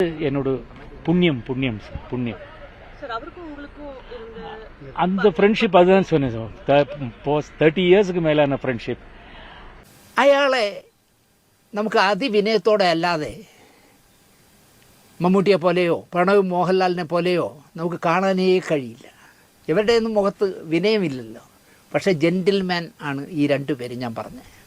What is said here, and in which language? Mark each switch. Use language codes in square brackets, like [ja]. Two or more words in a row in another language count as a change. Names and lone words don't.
[ta] என்னோட புண்ணியம் புண்ணியம் சார் புண்ணியம் அந்த ஃப்ரெண்ட்ஷிப் அதுதான் சொன்னேன் சார் 30 இயர்ஸுக்கு மேலான ஃப்ரெண்ட்ஷிப். [ml] അയാളെ നമുക്ക് അതിവിനയത്തോടെ അല്ലാതെ മമ്മൂട്ടിയെ പോലെയോ പ്രണവ് മോഹൻലാലിനെ പോലെയോ നമുക്ക് കാണാനേ കഴിയില്ല. ഇവരുടെയൊന്നും മുഖത്ത് വിനയമില്ലല്ലോ. പക്ഷേ ജെൻറ്റിൽമാൻ ആണ് ഈ രണ്ടുപേരും ഞാൻ പറഞ്ഞത്.